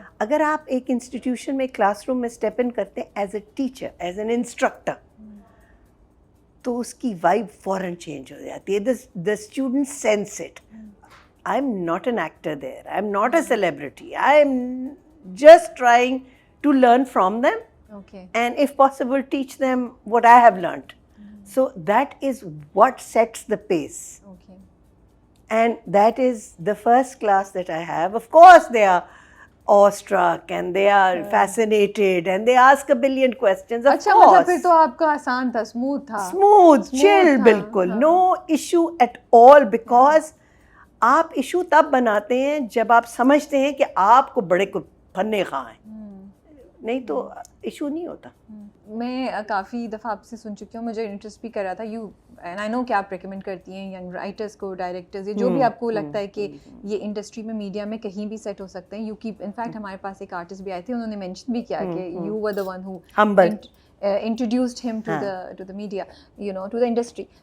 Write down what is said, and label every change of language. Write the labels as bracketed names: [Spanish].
[Hindi] अगर आप एक इंस्टीट्यूशन में, क्लासरूम में स्टेप इन करते हैं [English] as a teacher, as an instructor, [Hindi] तो उसकी वाइब फौरन चेंज हो जाती है. [English] The student sense it. I am not an actor there, I am not a celebrity, I am just trying to learn from them, and if possible teach them what I have learned. So that is what sets the pace. And that is the first class that I have. Of course they are awestruck and they are fascinated and they ask a billion questions. Of [Hindi] अच्छा, [English] course. [Hindi] मतलब फिर तो आपका आसान था, [English] smooth chill [Hindi] बिल्कुल, [English] no issue at all, because [Hindi] आप issue तब बनाते हैं जब आप समझते हैं कि आपको बड़े को फन्ने खां हैं, नहीं तो इशू नहीं होता. मैं काफ़ी दफ़ा आपसे सुन चुकी हूँ, मुझे इंटरेस्ट भी कर रहा था. [English] you and I know [Hindi] कि आप रिकमेंड करती हैं यंग राइटर्स को, डायरेक्टर्स, ये जो भी आपको लगता है कि ये इंडस्ट्री में, मीडिया में कहीं भी सेट हो सकते हैं. यू कीप, इनफैक्ट हमारे पास एक आर्टिस्ट भी आए थे, उन्होंने मेंशन भी किया कि [English] You were the one who introduced him to the media, you know, to the industry.